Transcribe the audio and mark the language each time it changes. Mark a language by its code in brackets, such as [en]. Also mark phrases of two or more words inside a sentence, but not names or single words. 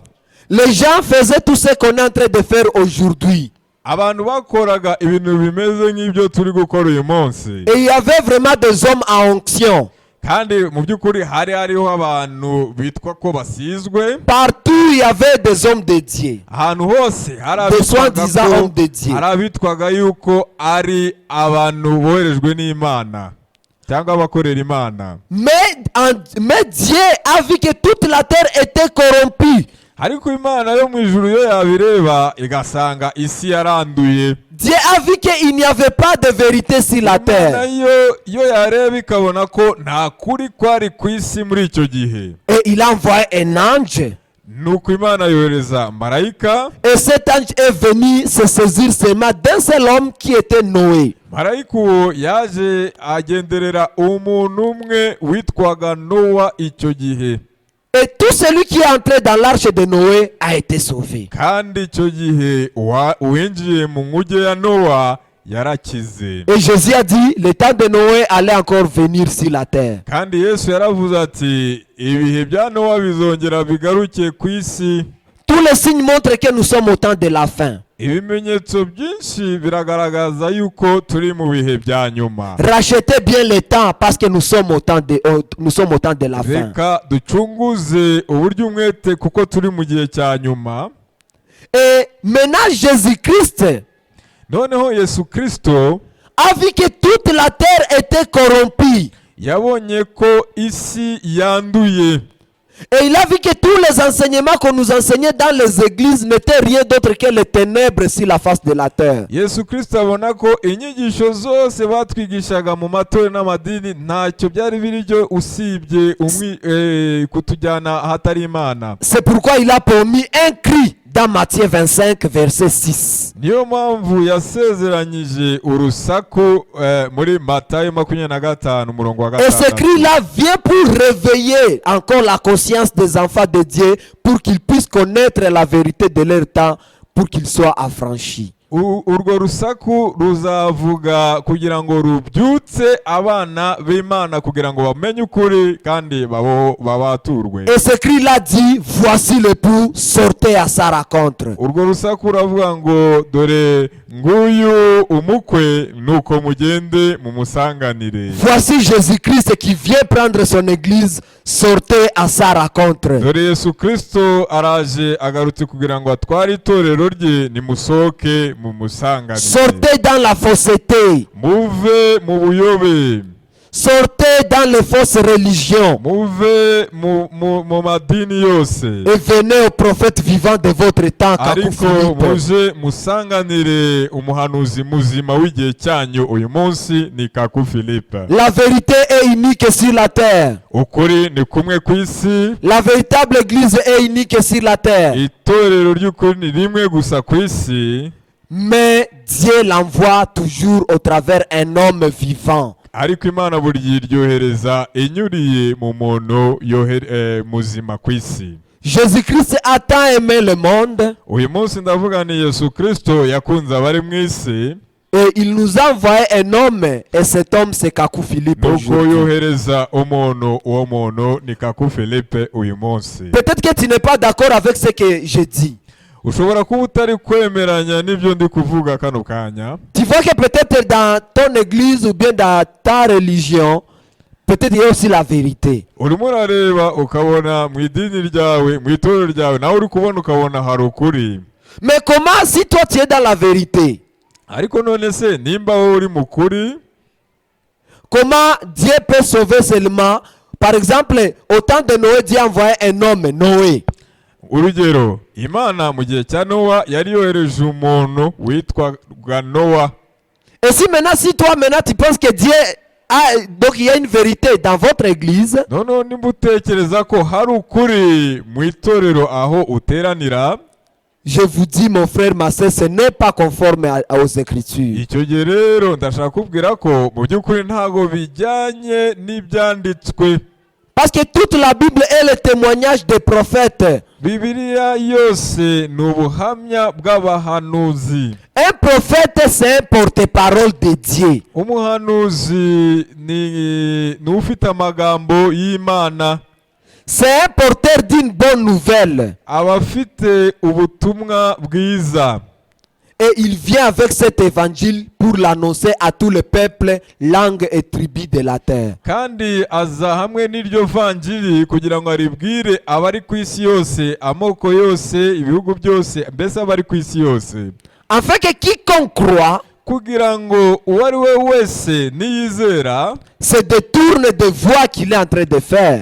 [fr] les gens faisaient tout ce qu'on est en train de faire aujourd'hui. [rw] abantu bakoraga ibintu bimeze nk'ibyo turi gukora uyu munsi. [fr] Et il y avait vraiment des hommes en onction. [rw] Kandi mu by'ukuri hari hariho abantu bitwa ko basizwe. [fr] Partout, il y avait des hommes de Dieu. [rw] Ahantu hose hari [fr] Des soi-disant hommes de Dieu. [rw] abitwaga yuko ari abantu boherejwe n'Imana cyangwa abakorera Imana. [fr] Mais Dieu a vu que toute la terre était corrompue. [rw] Ariko Imana yo mu ijuru yo yabireba igasanga isi yaranduye. [fr] Dieu a vu qu'il n'y avait pas de vérité sur la [rw] Imana [fr] terre. [rw] yo yareba ikabona ko nta kuri kwari ku isi muri icyo gihe. [fr] Et il a envoyé un ange. [rw] Nuko Imana yohereza marayika. [fr] Et cet ange est venu se saisir seulement d'un seul homme qui était Noé. [rw] Marayika uwo yaje agenderera umuntu umwe witwaga Nowa icyo gihe. [fr] Et tout celui qui est entré dans l'arche de Noé a été sauvé. [rw] kandi icyo gihe uwinjiye mu nkuge ya Nowa yarakize. [fr] Et Jésus a dit, le temps de Noé allait encore venir sur la terre. [rw] kandi Yesu yaravuze ati ibihe bya Nowa bizongera bigaruke ku isi. [fr] Tous les signes montrent que nous sommes au temps de la fin. [rw] ibimenyetso byinshi biragaragaza yuko turi mu bihe bya nyuma. [fr] Rachetez bien le temps parce que nous sommes au temps de la fin. [rw] reka ducunguze uburyo umwete kuko turi mu gihe cya nyuma. [fr] Et maintenant Jésus-Christ [rw] noneho Yesu Kristo [fr] a vu que toute la terre était corrompue. [rw] yabonye ko isi yanduye. [fr] Et il a vu que tous les enseignements qu'on nous enseignait dans les églises n'étaient rien d'autre que les ténèbres sur la face de la terre. [rw] Yesu Kristo abona ko inyigisho zose batwigishaga mu matorero n'amadini ntacyo byari biryo usibye kutujyana ahatari Imana. [fr] C'est pourquoi il a promis un cri dans Matthieu 25 verset 6. [rw] niyo mpamvu yasezeranyije urusaku muri Matayo 25 umurongo wa [fr] Et ce 5. cri-là vient pour réveiller encore la conscience des enfants de Dieu pour qu'ils puissent connaître la vérité de leur temps, pour qu'ils soient affranchis. [rw] urwo rusaku ruzavuga kugira ngo rubyutse abana b'Imana kugira ngo bamenye ukuri kandi babaturwe. [fr] Et ce cri-là dit, voici l'époux, sortez à sa rencontre. [rw] urwo rusaku ruravuga ngo dore nguyu umukwe nuko mugende mumusanganire. [fr] Voici Jésus-Christ qui vient prendre son église, sortez à sa rencontre. [rw] dore Yesu Kristo araje agarutse kugira ngo atware itorero rye, nimusohoke mumusanganire. [fr] Sortez dans la fausseté. [rw] muve mu buyobe. [fr] Sortez dans les fausses religions. [rw] muve mu madini yose. [fr] Et venez au prophète vivant de votre temps, Kakou [rw] ariko Philippe. muje musanganire umuhanuzi muzima w'igihe cyanyu uyu munsi ni Kaku Philippe. [fr] La vérité est unique sur la terre. [rw] ukuri ni kumwe ku isi. [fr] La véritable église est unique sur la terre. [rw] itorero ry'ukuri ni rimwe gusa ku isi. [fr] Mais Dieu l'envoie toujours au travers un homme vivant. [rw] ariko Imana buri gihe iryohereza inyuriye mu muntu muzima ku isi. [fr] Jésus-Christ a tant aimé le monde [rw] uyu munsi ndavuga ni Yesu Kristo yakunze abari mu isi. [fr] et il nous a envoyé un homme, et cet homme c'est Kakou Philippe [rw] nuko [fr] aujourd'hui. [rw] yohereza umuntu, uwo muntu ni Kaku Philippe uyu munsi. [fr] Peut-être que tu n'es pas d'accord avec ce que je dis. [rw] ushobora kuba utari kwemeranya n'ibyo ndi kuvuga kano kanya. [fr] Tu vois que peut-être dans ton église ou bien dans ta religion, peut-être il y a aussi la vérité. [rw] urimo urareba ukabona mu idini ryawe, mu itorero ryawe nawe uri kubona ukabona hari ukuri. [fr] Mais comment si toi tu es dans la vérité? [rw] ariko none se nimba wowe uri mu kuri, [fr] Comment Dieu peut sauver seulement? Par exemple, au temps de Noé, Dieu a envoyé un homme, Noé. [rw] urugero Imana mu gihe cya Nowa yari yohereje umuntu witwaga Nowa. [fr] Et si maintenant, si toi maintenant tu penses que Dieu a, donc il y a une vérité dans votre église, [rw] noneho nimba utekereza ko hari ukuri mu itorero aho uteranira, [fr] je vous dis mon frère, ma sœur, ce n'est pas conforme aux Écritures. [rw] icyo gihe rero ndashaka kubwira ko mu by'ukuri ntago bijyanye n'ibyanditswe. [fr] Parce que toute la Bible est le témoignage des prophètes. [rw] Bibiliya yose ni ubuhamya bw'abahanuzi. [fr] Un prophète, c'est un porte-parole de Dieu. [rw] umuhanuzi ni ufite amagambo y'Imana. [fr] C'est un porteur d'une bonne nouvelle. [rw] aba afite ubutumwa bwiza. [fr] Et il vient avec cet évangile pour l'annoncer à tout le peuple, langue et tribus de la terre. [rw] kandi aza hamwe n'iryo vanjiri kugira ngo aribwire abari ku isi yose, amoko yose, ibihugu byose, mbese abari ku isi yose. [fr] Afin que quiconque croit [rw] kugira ngo uwo ari we wese niyizera [fr] se détourne de voies qu'il est en train de faire.